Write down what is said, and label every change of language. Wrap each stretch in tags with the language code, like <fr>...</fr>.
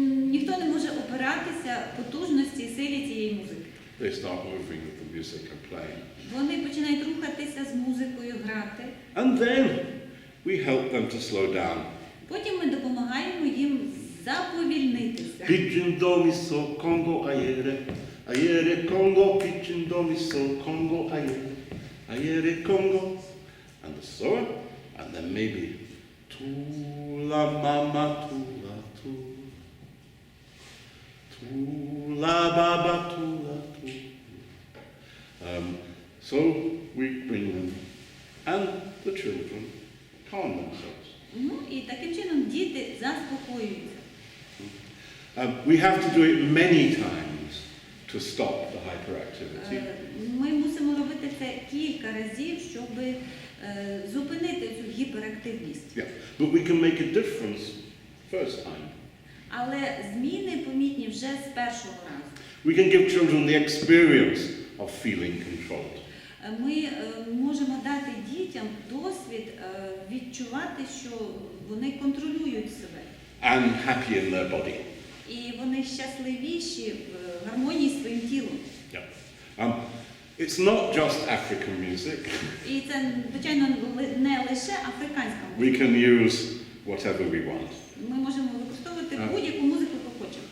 <uk>Ніхто не може опиратися потужності і силі цієї музики.</uk> <en>They start moving with the music and playing.</en> <uk>Вони починають рухатися з музикою, грати.</uk> <en>And then we help them to slow down.</en> <uk>Потім ми допомагаємо їм заповільнитися. Pidgin do mi so Congo ayere, ayere Congo, pidgin do mi so Congo ayere, ayere Congo,</uk> <en>and so on, and then maybe tula mama tula tu, tula baba tula tu. So we bring them, and the children calm themselves.</en> <uk>Ну, і таким чином діти заспокоюються.</uk> <en>We have to do it many times to stop the hyperactivity.</en> <uk>Ми мусимо робити це кілька разів, щоб зупинити цю гіперактивність.</uk> <en>Yeah, but we can make a difference first time.</en> <uk>Але зміни помітні вже з першого разу.</uk> <en>We can give children the experience of feeling controlled.</en> <uk>Ми можемо дати дітям досвід відчувати, що вони контролюють себе.</uk> <en>And happy in their body.</en> <uk>І вони щасливіші в гармонії з своїм тілом.</uk> <en>Yeah. It's not just African music.</en> <uk>І це, звичайно, не лише африканська музика.</uk> <en>We can use whatever we want.</en> <uk>Ми можемо використовувати будь-яку музику, яку хочемо.</uk>